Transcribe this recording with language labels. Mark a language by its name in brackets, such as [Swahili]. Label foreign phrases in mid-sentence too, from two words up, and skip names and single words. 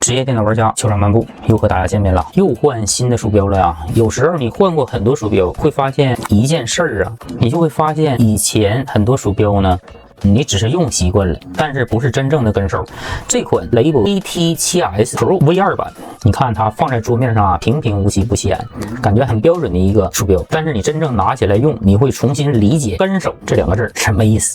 [Chinese] 職業電腦玩家球場漫步又和大家見面了，又換新的鼠標了呀。有時候你換過很多鼠標，会發現一件事儿啊，你就会发现以前很多鼠標呢，你只是用習慣了，但是不是真正的跟手。这款雷博 VT7S Pro V2 版，你看它放在桌面上啊，平平无奇不起眼，感觉很標準的一个鼠標。但是你真正拿起来用，你会重新理解跟手这两個字什麼意思。